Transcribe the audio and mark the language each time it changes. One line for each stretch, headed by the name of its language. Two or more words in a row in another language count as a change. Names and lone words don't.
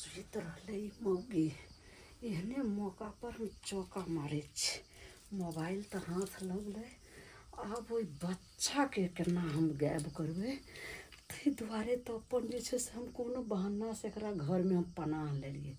Maithili: कहत रहले मौगी एहने मौका पर हम चौका मारे छी। मोबाइल तो हाथ लगले, अब ओहि बच्चा के केना हम गायब करबै, ताहि दुआरे तो अपन जे छै से हम कोनो बहाना से एकरा घर में हम पनाह लेलिए।